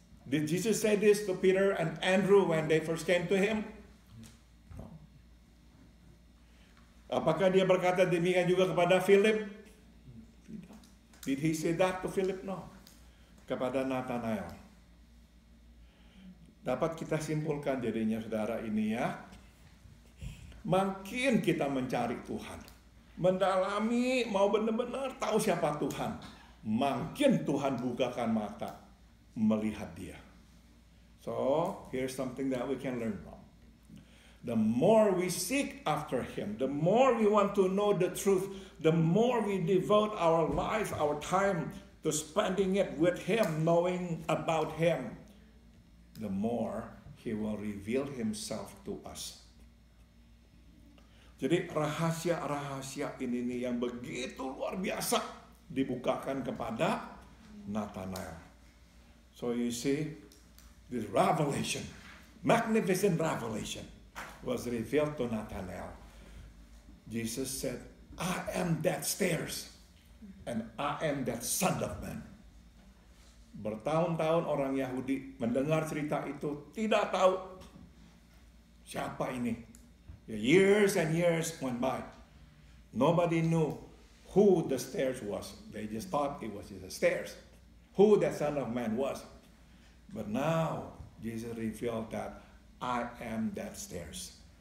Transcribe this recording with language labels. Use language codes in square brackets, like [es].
[en] Did Jesus say this to Peter and Andrew when they first came to him? No. [id] Apakah dia berkata demikian juga kepada Philip? Tidak. [en] Did he say that to Philip? No. [id] Kepada Nathanael. Dapat kita simpulkan jadinya saudara ini ya. Makin kita mencari Tuhan, mendalami, mau benar-benar tahu siapa Tuhan, makin Tuhan bukakan mata melihat dia. [en] So, here's something that we can learn from. The more we seek after Him, the more we want to know the truth, the more we devote our life, our time to spending it with Him, knowing about Him, the more He will reveal Himself to us. [id] Jadi rahasia-rahasia ini nih yang begitu luar biasa dibukakan kepada Nathanael. [en] So you see, this revelation, magnificent revelation, was revealed to Nathanael. Jesus said, I am that stairs, and I am that Son of Man. [id] Bertahun-tahun orang Yahudi mendengar cerita itu tidak tahu siapa ini. [en] Years and years went by. Nobody knew who the stairs was. They just thought it was the stairs. Who that Son of Man was. But now, Jesus revealed that I am that stairs.